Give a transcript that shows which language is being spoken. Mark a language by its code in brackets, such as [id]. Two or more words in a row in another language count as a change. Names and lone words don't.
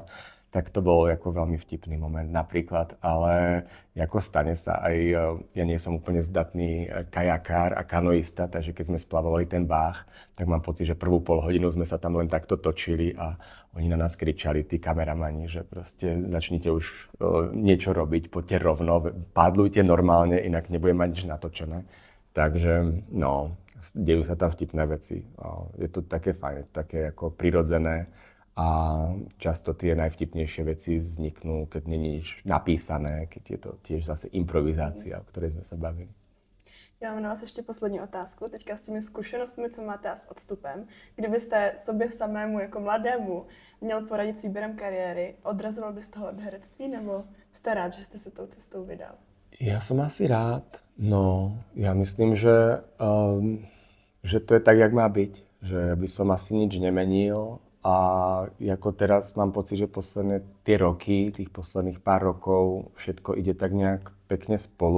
[sk] Tak to bol ako veľmi vtipný moment napríklad, ale ako stane sa aj, ja nie som úplne zdatný kajakár a kanoista, takže keď sme splavovali ten Váh, tak mám pocit, že prvú pol hodinu sme sa tam len takto točili a oni na nás kričali, tí kameramani, že proste začnite už niečo robiť, poďte rovno, pádlujte normálne, inak nebudem mať nič natočené. Takže no, dejú sa tam vtipné veci. Je to také fajn, také ako prirodzené a často tie najvtipnejšie veci vzniknú, keď nie je nič napísané, keď je to tiež zase improvizácia, o ktorej sme sa bavili. [cs] Já mám na vás ještě poslední otázku. Teďka s těmi zkušenostmi, co máte a s odstupem. Kdybyste sobě samému jako mladému měl poradit s výběrem kariéry, odrazoval byste ho od herectví nebo jste rád, že jste se tou cestou vydal? [sk] Ja som asi rád. No, ja myslím, že to je tak, jak má byť. Že by som asi nič nemenil. A ako teraz mám pocit, že posledné tie roky, tých posledných pár rokov, všetko ide tak nejak pekne spolu.